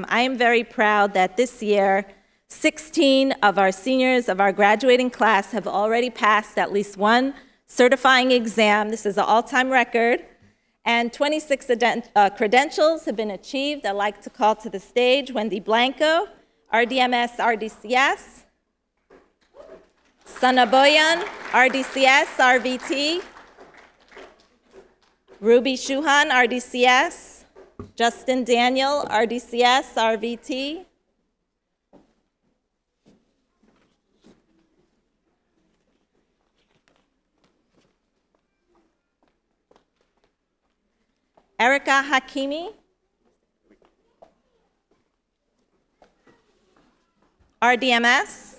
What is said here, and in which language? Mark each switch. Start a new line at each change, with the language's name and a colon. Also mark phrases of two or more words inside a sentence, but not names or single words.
English: I am very proud that this year, 16 of our seniors of our graduating class have already passed at least one certifying exam. This is an all-time record. And 26 credentials have been achieved. I'd like to call to the stage Wendy Blanco, RDMS, RDCS. Sanaboyan, RDCS, RVT. Ruby Shuhan, RDCS. Justin Daniel, RDCS, RVT. Erica Hakimi, RDMS.